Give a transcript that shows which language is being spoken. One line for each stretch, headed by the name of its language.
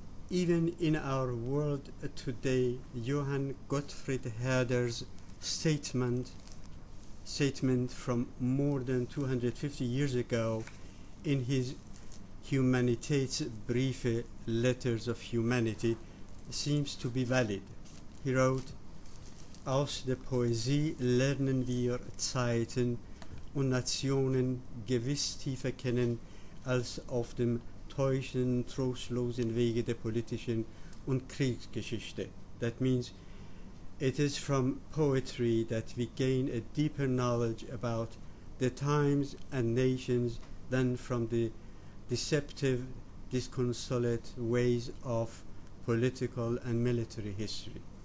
English: Even in our world today, Johann Gottfried Herder's statement from more than 250 years ago in his Humanitätsbriefe, Letters of Humanity, seems to be valid.
German: He wrote, aus der Poesie lernen wir Zeiten und Nationen gewiss tiefer kennen als auf dem täuschenden, trostlosen Wege der politischen und Kriegsgeschichte.
English: That means it is from poetry that we gain a deeper knowledge about the times and nations than from the deceptive, disconsolate ways of political and military history.